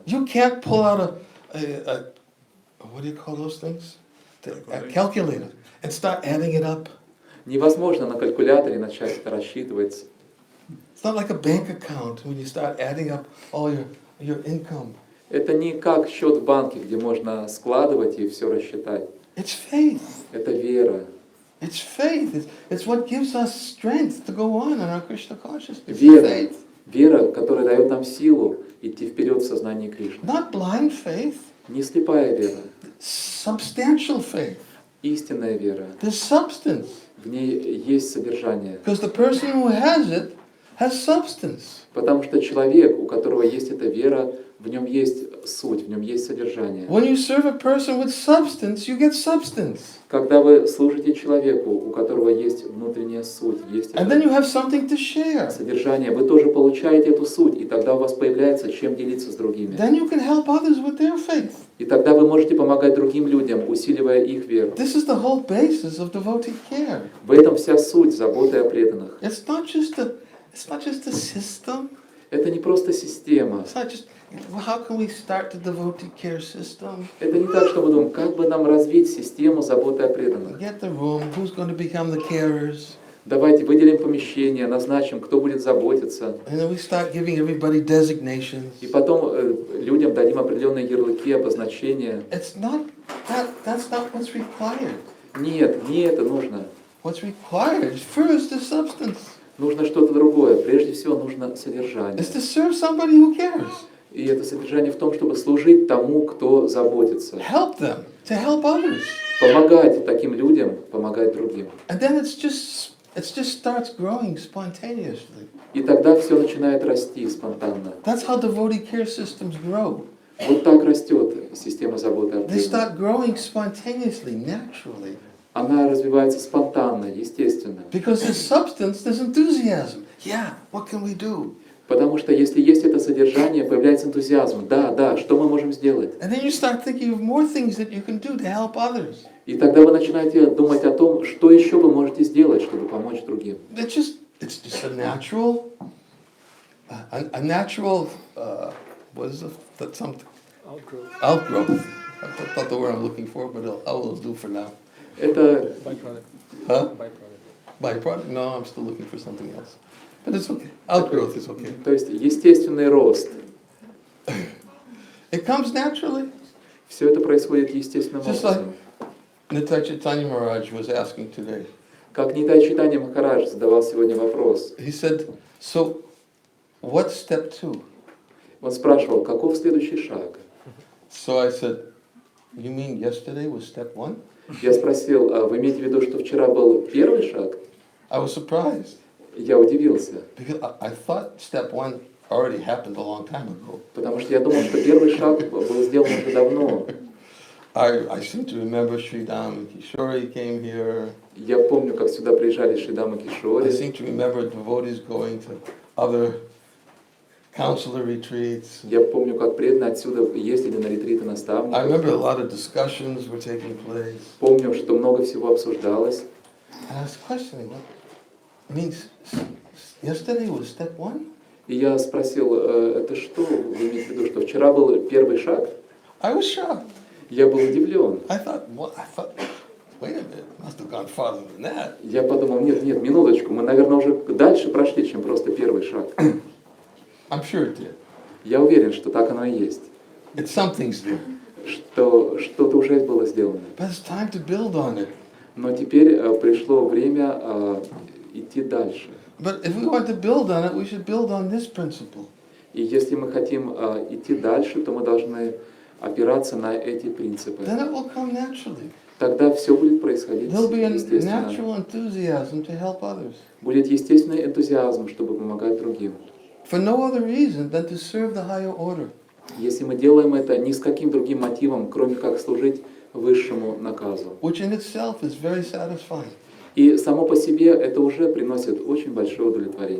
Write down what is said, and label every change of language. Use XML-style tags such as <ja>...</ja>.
<en>You can't pull out a what do you call those things? A calculator and start adding it up.</en> <ru>Невозможно на калькуляторе начать это рассчитывать.</ru> <en>It's not like a bank account when you start adding up all your income.</en> <ru>Это не как счет в банке, где можно складывать и все рассчитать.</ru> <en>It's faith.</en> <ru>Это вера.</ru> <en>It's faith. It's what gives us strength to go on in our Krishna consciousness.</en> <ru>Вера.</ru> <en>Faith.</en> <ru>Вера, которая дает нам силу идти вперед в сознании Кришны.</ru> <en>Not blind faith.</en> <ru>Не слепая вера.</ru> <en>Substantial faith.</en> <ru>Истинная вера.</ru> <en>There's substance.</en> <ru>В ней есть содержание.</ru> <en>Because the person who has it has substance.</en> <ru>Потому что человек, у которого есть эта вера, в нем есть суть, в нем есть содержание.</ru> <en>When you serve a person with substance, you get substance.</en> <ru>Когда вы служите человеку, у которого есть внутренняя суть, есть</ru> <en>And then you have something to share.</en> <ru>содержание, вы тоже получаете эту суть, и тогда у вас появляется чем делиться с другими.</ru> <en>Then you can help others with their faith.</en> <ru>И тогда вы можете помогать другим людям, усиливая их веру.</ru> <en>This is the whole basis of devotee care.</en> <ru>В этом вся суть заботы о преданных.</ru> <en>It's not just a system.</en> <ru>Это не просто система.</ru> <en>It's not just, well, how can we start the devotee care system?</en> <ru>Это не так, что мы думаем, как бы нам развить систему заботы о преданных.</ru> <en>Get the room, who's going to become the carers?</en> <ru>Давайте выделим помещение, назначим, кто будет заботиться.</ru> <en>And then we start giving everybody designations.</en> <ru>И потом людям дадим определенные ярлыки, обозначения.</ru> <en>It's not, that's not what's required.</en> <ru>Нет, не это нужно.</ru> <en>What's required is first the substance.</en> <ru>Нужно что-то другое. Прежде всего нужно содержание.</ru> <en>It's to serve somebody who cares.</en> <ru>И это содержание в том, чтобы служить тому, кто заботится.</ru> <en>Help them to help others.</en> <ru>Помогать таким людям, помогать другим.</ru> <en>And then it just starts growing spontaneously.</en> <ru>И тогда все начинает расти спонтанно.</ru> <en>That's how devotee care systems grow.</en> <ru>Вот так растет система заботы о</ru> <en>They</en> <ru>преданных.</ru> <en>start growing spontaneously, naturally.</en> <ru>Она развивается спонтанно, естественно.</ru> <en>Because there's substance, there's enthusiasm. Yeah, what can we do?</en> <ru>Потому что если есть это содержание, появляется энтузиазм. Да, что мы можем сделать?</ru> <en>And then you start thinking of more things that you can do to help others.</en> <ru>И тогда вы начинаете думать о том, что еще вы можете сделать, чтобы помочь другим.</ru> <en>It's just a natural, what is that something? Outgrowth. That's not the word I'm looking for, but I will do for now.</en> <ru>Это</ru> <en>Huh? Byproduct? No, I'm still looking for something else. But it's okay. Outgrowth is okay.</en> <ru>то есть естественный рост.</ru> <en>It comes naturally.</en> <ru>Все это происходит естественным</ru> <en>Just like</en> <ru>образом.</ru> <en>Nitai Chaitanya Maharaj was asking today.</en> <ru>Как Нитай Чайтанья Махарадж задавал сегодня вопрос.</ru> <en>He said, so what's step 2?</en> <ru>Он спрашивал, каков следующий шаг?</ru> <en>So I said, you mean yesterday was step 1?</en> <ru>Я спросил, а вы имеете в виду, что вчера был первый шаг?</ru> <en>I was surprised</en> <ru>Я удивился,</ru> <en>because I thought step 1 already happened a long time ago.</en> <ru>потому что я думал, что первый шаг был сделан уже давно.</ru> <en>I seem to remember Sridham Kishore came here.</en> <ru>Я помню, как сюда приезжали Шридама</ru> <en>I</en> <ru>Кишори.</ru> <en>seem to remember devotees going to other counselor retreats.</en> <ru>Я помню, как преданные отсюда ездили на ретриты</ru> <en>I</en> <ru>наставников.</ru> <en>remember a lot of discussions were taking place.</en> <ru>Помню, что много всего обсуждалось.</ru> <en>And I was questioning, what means yesterday was step 1?</en> <ru>И я спросил, это что вы имеете в виду, что вчера был первый шаг?</ru> <en>I was shocked.</en> <ru>Я был удивлен.</ru> <en>I thought, wait a minute, must have gone farther than that.</en> <ru>Я подумал, нет, минуточку, мы, наверное, уже дальше прошли, чем просто первый шаг.</ru> <en>I'm sure it did.</en> <ru>Я уверен, что так оно и есть.</ru> <en>Something's there.</en> <ru>Что что-то уже было сделано.</ru> <en>But it's time to build on it.</en> <ru>Но теперь пришло время идти дальше.</ru> <en>But if we want to build on it, we should build on this principle.</en> <ru>И если мы хотим идти дальше, то мы должны опираться на эти принципы.</ru> <en>Then it will come naturally.</en> <ru>Тогда все будет происходить</ru> <en>There'll be a</en> <ru>естественно.</ru> <en>natural enthusiasm to help others.</en> <ru>Будет естественный энтузиазм, чтобы помогать другим.</ru> <en>For no other reason than to serve the higher order.</en> <ru>Если мы делаем это ни с каким другим мотивом, кроме как служить высшему наказу.</ru> <en>Which in itself is very satisfying.</en> <ru>И само по себе это уже приносит очень большое удовлетворение.</ru>